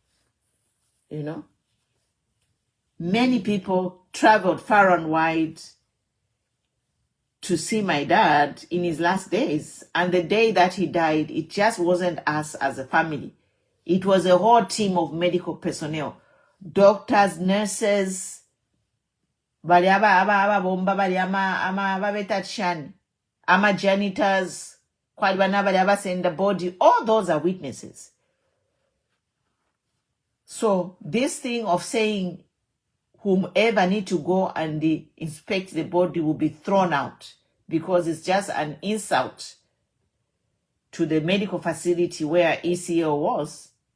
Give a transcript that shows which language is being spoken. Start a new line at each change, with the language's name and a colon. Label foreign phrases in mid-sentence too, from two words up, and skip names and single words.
English: Many people traveled far and wide to see my dad in his last days. And the day that he died, it just wasn't us as a family. It was a whole team of medical personnel, doctors, nurses,
Bemba: bali aba bomba bali ama babeta chani ama janitors kwali bana bali abasenda body.
English: All those are witnesses. So this thing of saying whomever need to go and inspect the body will be thrown out because it's just an insult to the medical facility where ECL was.